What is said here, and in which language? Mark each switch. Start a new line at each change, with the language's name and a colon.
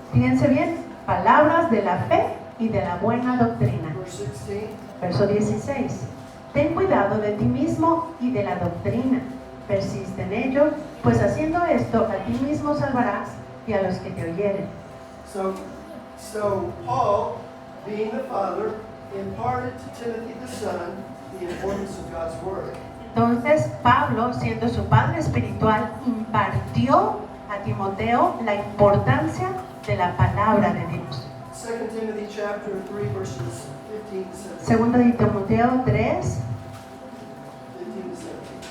Spanish: Fíjense bien, palabras de la fe y de la buena doctrina.
English: Verse 16.
Spanish: Verso 16. Ten cuidado de ti mismo y de la doctrina. Persiste en ello, pues haciendo esto a ti mismo salvarás y a los que te oyeren.
English: So Paul, being the father, imparted to Timothy the son the importance of God's word.
Spanish: Entonces Pablo, siendo su padre espiritual, impartió a Timoteo la importancia de la palabra de Dios.
English: 2 Timothy chapter 3 verses 15 to 17.
Spanish: Segundo de Timoteo 3,
English: 15 to 17.